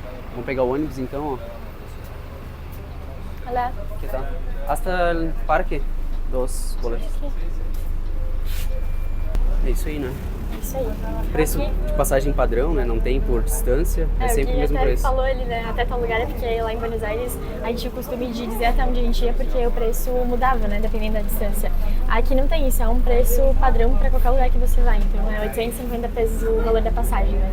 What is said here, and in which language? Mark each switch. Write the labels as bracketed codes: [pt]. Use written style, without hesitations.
[pt] Vamos pegar o ônibus então, ó. Olha. Que tal? [es] Hasta el parque, 2 boletos. [pt] É isso aí, né? Isso aí. Preço de passagem padrão, né? Não tem por distância, é sempre o mesmo até preço. falou ele, né? Até tal lugar é porque lá em Buenos Aires a gente tinha o costume de dizer até onde a gente ia porque o preço mudava, né? Dependendo da distância. Aqui não tem isso, é um preço padrão para qualquer lugar que você vai. Então é 850 pesos o valor da passagem.